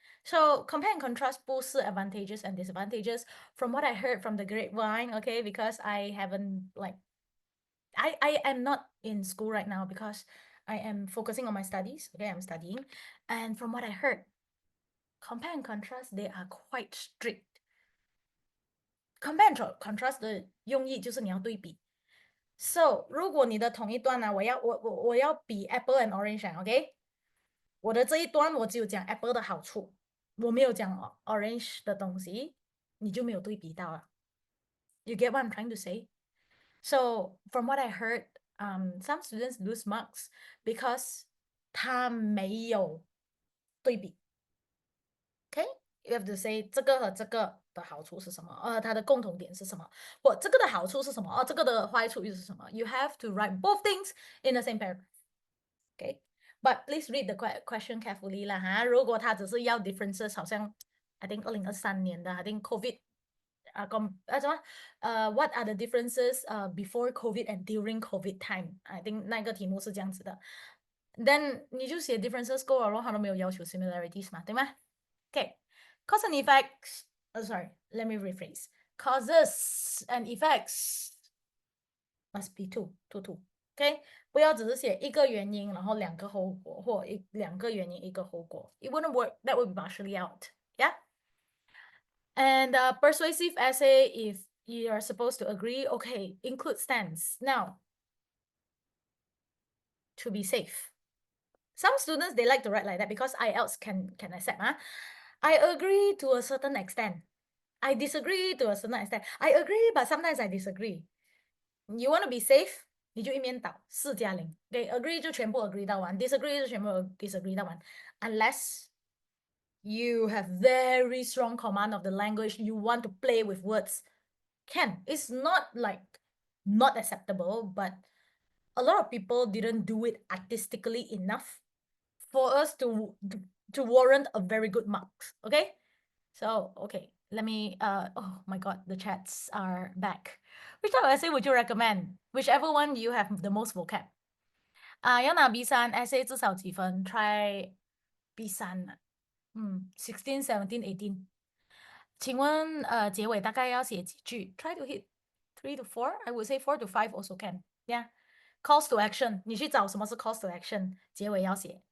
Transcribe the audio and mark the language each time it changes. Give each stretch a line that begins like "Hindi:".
English: So compare and contrast 不是 advantages and disadvantages. From what I heard from the grapevine, okay, because I haven't like I am not in school right now because I am focusing on my studies. Okay, I'm studying. And from what I heard, compare and contrast, they are quite strict.
Chinese: Compare and contrast 的用意就是你要对比。So 如果你的同一段我要比 apple and orange OK 我的这一段我只有讲 apple 的好处，我没有讲 orange 的东西，你就没有对比到了。
English: You get what I'm trying to say? So from what I heard, some students lose marks because
Chinese: 他没有对比。
English: Okay, you have to say
Chinese: 这个和这个的好处是什么？它的共同点是什么？或这个的好处是什么？这个的坏处又是什么？
English: You have to write both things in the same paragraph. Okay, but please read the question carefully 啦哈。
Chinese: 如果他只是要 differences，好像 I think 2023年的 I think COVID。
English: what are the differences before COVID and during COVID time?
Chinese: I think 那个题目是这样子的。Then 你就写 differences 够了咯，他都没有要求 similarities 嘛，对吗？
English: Okay, cause and effects. Sorry, let me rephrase. Causes and effects must be two.
Chinese: Okay, 不要只是写一个原因，然后2个后果，或2个原因1个后果。
English: It wouldn't work. That would be partially out. Yeah. And persuasive essay, if you are supposed to agree, okay, include stance. Now, to be safe. Some students, they like to write like that because IELTS can accept. I agree to a certain extent. I disagree to a certain extent. I agree, but sometimes I disagree. You want to be safe?
Chinese: 你就一面倒4加0。对 agree 就全部 agree 到完 ，disagree 就全部 disagree 到完。
English: Unless you have very strong command of the language, you want to play with words, can. It's not like not acceptable, but a lot of people didn't do it artistically enough for us to warrant a very good marks. Okay, so okay, let me oh my god, the chats are back. Which type of essay would you recommend? Whichever one you have the most vocab.
Chinese: 要拿 B3 essay 至少几分 ？
English: Try B3 16, 17, 18。
Chinese: 请问结尾大概要写几句 ？
English: Try to hit 3 to 4. I would say 4 to 5 also can. Yeah. Calls to action.
Chinese: 你去找什么是 calls to action，结尾要写。